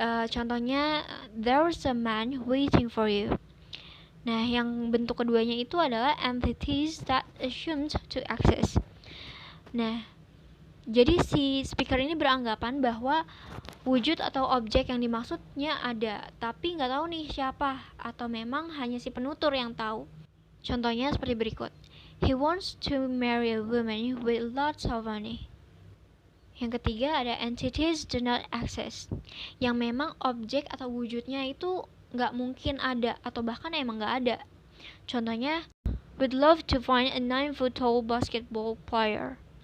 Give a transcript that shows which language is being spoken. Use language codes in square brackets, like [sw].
[id] Contohnya, [en] there's a man waiting for you. [id] Nah, yang bentuk keduanya itu adalah [en] entities that assumed to exist. [id] Nah, jadi si speaker ini beranggapan bahwa wujud atau objek yang dimaksudnya ada, tapi nggak tahu nih siapa, atau memang hanya si penutur yang tahu. Contohnya seperti berikut. [en] He wants to marry a woman with lots of money. [id] Yang ketiga ada [en] entities do not exist, [id] yang memang objek atau wujudnya itu nggak mungkin ada atau bahkan emang nggak ada. Contohnya, [en] would love to find a 9-foot tall basketball player.